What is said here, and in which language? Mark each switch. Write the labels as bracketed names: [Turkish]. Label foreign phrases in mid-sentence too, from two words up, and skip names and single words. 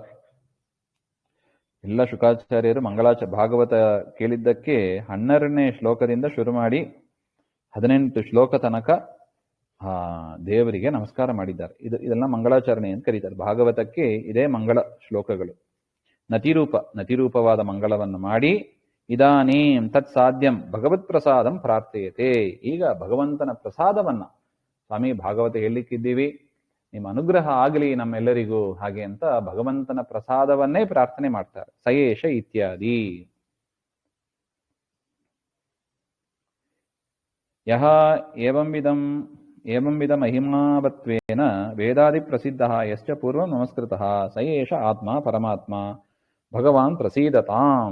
[Kannada] ಎಲ್ಲ ಶುಕಾಚಾರ್ಯರು ಭಾಗವತ ಕೇಳಿದ್ದಕ್ಕೆ 12ನೇ ಶ್ಲೋಕದಿಂದ ಶುರು ಮಾಡಿ 18 ಶ್ಲೋಕ ತನಕ ದೇವರಿಗೆ ನಮಸ್ಕಾರ ಮಾಡಿದ್ದಾರೆ. ಇದೆಲ್ಲ ಮಂಗಳಾಚರಣೆ ಅಂತ ಕರೀತಾರೆ. ಭಾಗವತಕ್ಕೆ ಇದೇ ಮಂಗಳ ಶ್ಲೋಕಗಳು. ನತಿರೂಪವಾದ ಮಂಗಳವನ್ನು ಮಾಡಿ [Sanskrit] ಇದಾನೀಂ ತತ್ ಸಾಧ್ಯಂ ಭಗವತ್ ಪ್ರಸಾದಂ ಪ್ರಾರ್ಥಯತೆ. [Kannada] ಈಗ ಭಗವಂತನ ಪ್ರಸಾದವನ್ನ, ಸ್ವಾಮಿ ಭಾಗವತ ಹೇಳಲಿಕ್ಕಿದ್ದೀವಿ, ನಿಮ್ಮ ಅನುಗ್ರಹ ಆಗಲಿ ನಮ್ಮೆಲ್ಲರಿಗೂ, ಹಾಗೆ ಅಂತ ಭಗವಂತನ ಪ್ರಸಾದವನ್ನೇ ಪ್ರಾರ್ಥನೆ ಮಾಡ್ತಾರೆ. [Sanskrit] ಸಯೇಷ ಇತ್ಯಾದಿ. ಯಹ ಏವಂವಿಧ ಮಹಿಮಾವತ್ವೇನ ವೇದಾದಿ ಪ್ರಸಿದ್ಧ ಯಶ್ಚ ಪೂರ್ವ ನಮಸ್ಕೃತಃ ಸಯೇಷ ಆತ್ಮ ಪರಮಾತ್ಮ ಭಗವಾನ್ ಪ್ರಸೀದತಾಂ.